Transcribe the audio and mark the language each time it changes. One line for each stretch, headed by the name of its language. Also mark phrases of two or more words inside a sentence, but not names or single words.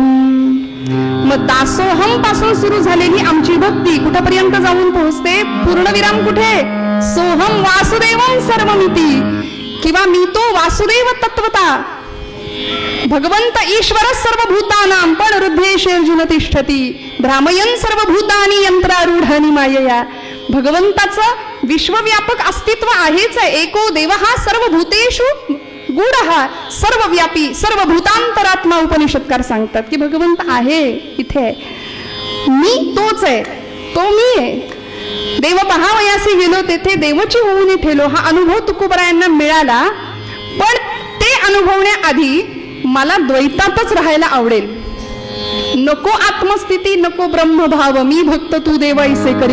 Marathi: मग दासोहम पासून सुरू झालेली आमची भक्ती कुठपर्यंत जाऊन पोहोचते? पूर्णविराम कुठे?
Sanskrit: सोहम वासुदेवम सर्वमिती,
Marathi: किंवा मी तो वासुदेव तत्वता.
Sanskrit: भगवंत ईश्वर सर्वभूतानां पण हृदयेषु तिष्ठती भ्रामयन् सर्वभूतानि यंत्रारूढानि मायया.
Marathi: भगवंताचं विश्वव्यापक अस्तित्व आहेच आहे.
Sanskrit: एको देवः सर्वभूतेषु गूढः सर्वव्यापी सर्वभूतांतरात्मा.
Marathi: उपनिषदकार सांगतात की भगवंत आहे इथे आहे. मी तोच आहे, तो मी आहे. देव पहावयासी गेलो तेथे देवची होऊन ठेलो. हा अनुभव तुकोबरायांना मिळाला. पण ते अनुभवण्याआधी मला द्वैतातच राहायला आवडेल. नको आत्मस्थिती, नको ब्रह्मभाव, मी भक्त तू देव ऐसे करी.